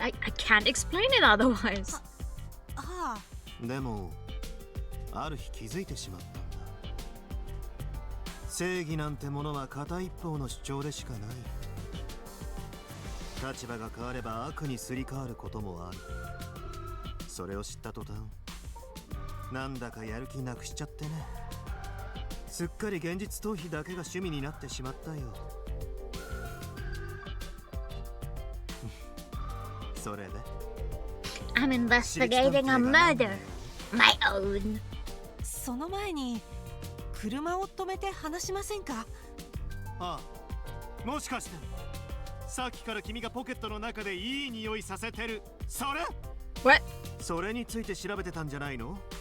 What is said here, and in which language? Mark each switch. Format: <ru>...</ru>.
<en>I can't explain it otherwise.</en> <ja>でもある日気づいてしまったんだ。正義なんてものは片一方の主張でしかない。立場が変われば悪にすり替わることもある。それを知った途端なんだかやる気なくしちゃってね。すっかり現実逃避だけが趣味になってしまったよ。それで</ja> <en>I'm investigating a murder. My own.</en> <ja>その前に車を止めて話しませんか？ああ、もしかしてさっきから君がポケットの中でいい匂いさせてるそれ？</ja> <en>What?</en> <ja>それについて調べてたんじゃないの？</ja>